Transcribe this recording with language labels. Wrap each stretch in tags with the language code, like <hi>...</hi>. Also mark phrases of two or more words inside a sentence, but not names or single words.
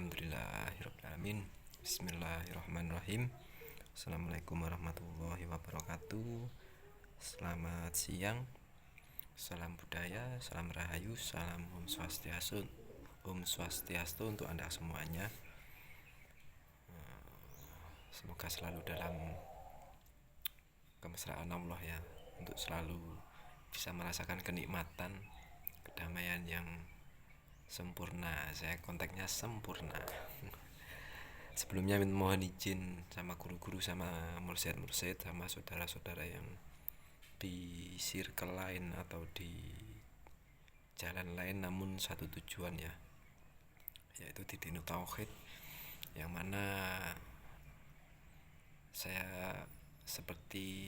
<ar>الحمد لله الرحمن الرحيم. بسم الله الرحمن الرحيم. السلام عليكم ورحمة الله وبركاته.</ar> <id>Selamat siang. Salam budaya, salam rahayu, salam</id> <ban>Om Swastiastu. Om Swastiastu</ban> <id>untuk Anda semuanya. Semoga selalu dalam kemesraan Allah ya, untuk selalu bisa merasakan kenikmatan, kedamaian yang sempurna. Saya konteksnya sempurna. Sebelumnya mohon izin sama guru-guru, sama mursyid-mursyid, sama saudara-saudara yang di circle lain atau di jalan lain namun satu tujuan ya, yaitu di</id> <ar>دين توحيد,</ar> <id>yang mana saya seperti</id>